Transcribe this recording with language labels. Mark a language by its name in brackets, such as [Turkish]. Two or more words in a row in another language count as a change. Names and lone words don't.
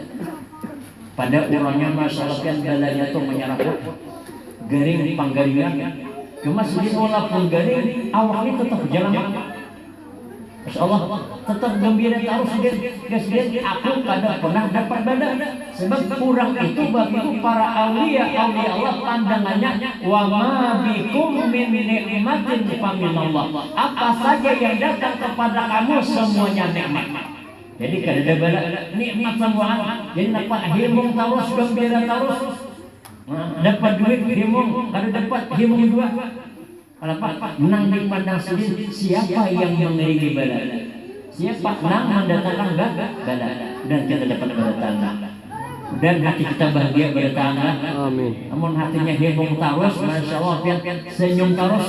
[Banjar] Pada orangnya masalah balanya itu menyerahkan garing panggaringan. Cuma sedih walaupun garing awalnya tetap jalan. Masya Allah, tetap gembira terus dia aku kada pernah dapat bala. [Indonesian] Sebab kurang itu bagi para aulia Allah pandangannya [Arabic] wa ma bikum min nikmatin faminallah. [Indonesian] Apa saja yang datang kepada kamu semuanya nikmat. [Banjar] Jadi kada ada bala nikmat semua. Jadi dapat himung terus gembira terus. Dapat duit himung, kada dapat himung dua. [Indonesian] Kenapa? Menang dipandang sendiri. Siapa yang mengiringi bala? Siapa menang mendatangkan bala? Dan kita dapat bertanda. Dan hati kita bahagia bertanda. Amin. Namun hatinya heboh terus, masya Allah, senyum terus.